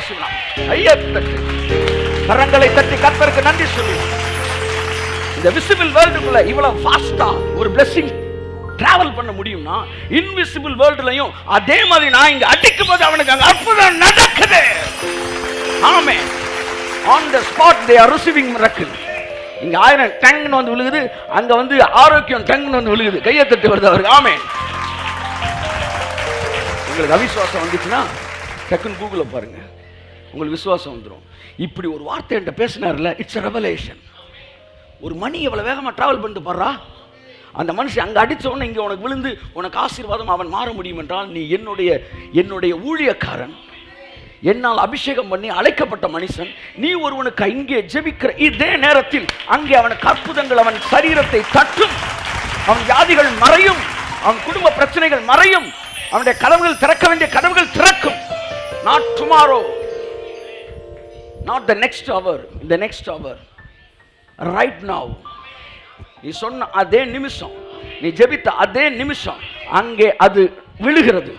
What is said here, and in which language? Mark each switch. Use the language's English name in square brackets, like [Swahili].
[Tamil] சொல்லலாம், கையெழுத்து. கரங்களை தட்டி கர்த்தருக்கு நன்றி சொல்லுவோம். இந்த [English] visible வேர்ல்டுக்குள்ள [Tamil] இவ்வளவு ஃபாஸ்டா ஒரு பிளெஸிங் டிராவல் பண்ண முடியும்னா, [English] invisible வேர்ல்டுலையும் [Tamil] அதே மாதிரி நான் இங்க அடிக்கும் போது அவனுக்கு அங்க அற்புதம் நடக்குது. ஆமென். [English] On the spot they are receiving miracle. [Tamil] இங்க 1000 டங்னு வந்து விழுகுது, அங்க வந்து ஆரோக்கியம் டங்னு வந்து விழுகுது. கையை தட்டி வருது அவருக்கு. ஆமென். உங்களுக்கு அவிசுவாசம் வந்துச்சுன்னா டக்குன்னு கூகுளில் பாருங்க, உங்களுக்கு விசுவாசம் வந்துடும். இப்படி ஒரு வார்த்தை என்கிட்ட பேசினார்ல, [English] It's revelation. [Tamil] ஒரு மணி எவ்வளோ வேகமாக ட்ராவல் பண்ணிட்டு பாடுறா. அந்த மனுஷன் அங்கே அடித்தவொடனே இங்கே உனக்கு விழுந்து உனக்கு ஆசீர்வாதம் அவன் மாற முடியும் என்றால், நீ என்னுடைய ஊழியக்காரன், என்னால் அபிஷேகம் பண்ணி அழைக்கப்பட்ட மனுஷன், நீ ஒருவனுக்கு இங்கே ஜெபிக்கிற இதே நேரத்தில் அங்கே அவனுக்கு அற்புதங்கள், அவன் சரீரத்தை தட்டும், அவன் வியாதிகள் மறையும், அவன் குடும்ப பிரச்சனைகள் மறையும், அவனுடைய கதவுகள் திறக்க வேண்டிய கதவுகள் திறக்கும். [English] Not tomorrow, not the next hour, in the next hour, right now. [Tamil] நீ சொன்ன அதே நிமிஷம், நீ ஜெபித்த அதே நிமிஷம் அங்கே அது விழுகிறது.